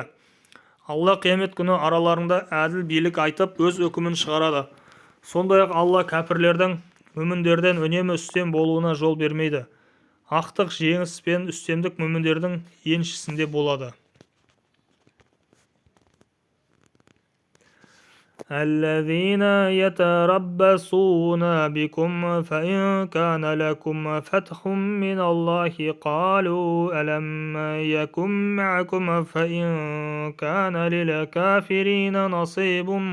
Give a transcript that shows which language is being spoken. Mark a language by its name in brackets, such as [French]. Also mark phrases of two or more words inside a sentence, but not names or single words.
[Kazakh] Алла қиямет күні араларында әділ билік айтып өз үкімін шығарады. Сондай-ақ Алла кәпірлердің мүміндерден үнемі үстем болуына жол бермейді. Ақтық жеңіс пен үстемдік мүміндердің еншісінде болады. [Arabic] الذين يتربصون بكم فإن كان لكم فتح من الله قالوا ألم يكن معكم فإن كان للكافرين نصيب